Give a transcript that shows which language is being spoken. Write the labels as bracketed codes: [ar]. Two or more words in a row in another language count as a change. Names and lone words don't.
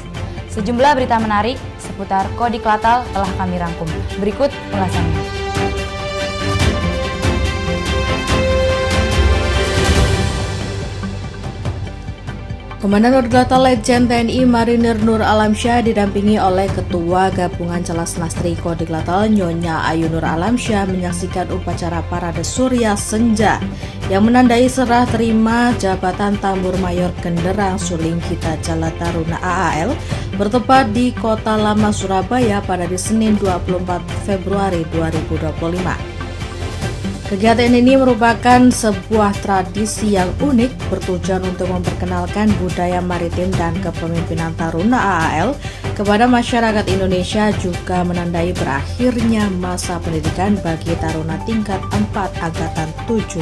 [id] Sejumlah berita menarik seputar Kodiklatal telah kami rangkum. Berikut ulasannya. Komandan Kodiklatal Letjen TNI Marinir Nur Alamsyah didampingi oleh Ketua Gabungan Celas Lastri Kodiklatal Nyonya Ayu Nur Alamsyah menyaksikan upacara Parade Surya Senja yang menandai serah terima jabatan Tambur Mayor Genderang Suling Kita Jala Taruna AAL bertempat di Kota Lama Surabaya pada Senin 24 Februari 2025. Kegiatan ini merupakan sebuah tradisi yang unik bertujuan untuk memperkenalkan budaya maritim dan kepemimpinan Taruna AAL kepada masyarakat Indonesia, juga menandai berakhirnya masa pendidikan bagi Taruna tingkat 4 Angkatan 70.